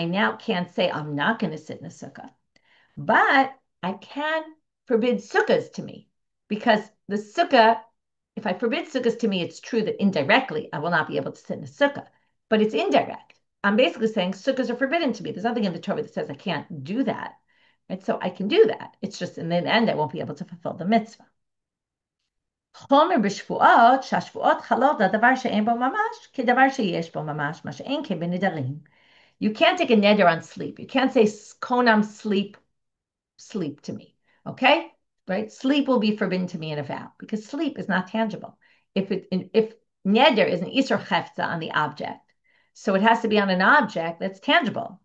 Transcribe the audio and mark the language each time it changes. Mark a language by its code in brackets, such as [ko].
[en] I now can't say I'm not going to sit in the sukkah. But I can forbid sukkahs to me because the sukkah, if I forbid sukkahs to me, it's true that indirectly I will not be able to sit in a sukkah, but it's indirect. I'm basically saying sukkahs are forbidden to me. There's nothing in the Torah that says I can't do that. Right? So I can do that. It's just in the end, I won't be able to fulfill the mitzvah. [he] חומר בשבועות, שהשבועות חלות לדבר שאין בו ממש, כדבר שיש בו ממש, מה שאין כבנדרים. [en] You can't take a neder on sleep. You can't say, konam sleep to me. Okay? Right? Sleep will be forbidden to me in a vow because sleep is not tangible. If neder is an isur chefza on the object, so it has to be on an object that's tangible.